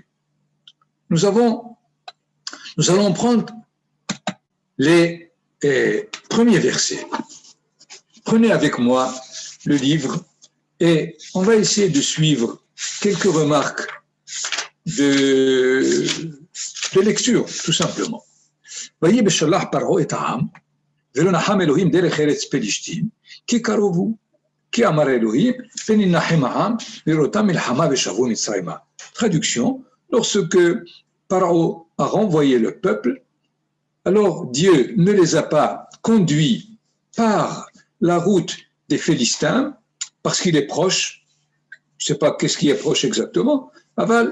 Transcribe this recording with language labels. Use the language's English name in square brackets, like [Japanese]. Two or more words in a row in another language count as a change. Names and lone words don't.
[French] Nous allons prendre les premiers versets. Prenez avec moi le livre et on va essayer de suivre quelques remarques de lecture, tout simplement. [Hebrew] ויהי בשלח פרעה את העם, ולא נחם אלוהים דרך ארץ פלישתים, כי קרובו, כי אמר אלוהים, פן ינחם העם, לראותם מלחמה ושבו מצרימה. [French] Traduction, lorsque Pharaon a renvoyé le peuple, alors Dieu ne les a pas conduits par la route des Philistins, parce qu'il est proche, je ne sais pas qu'est-ce qui est proche exactement, aval.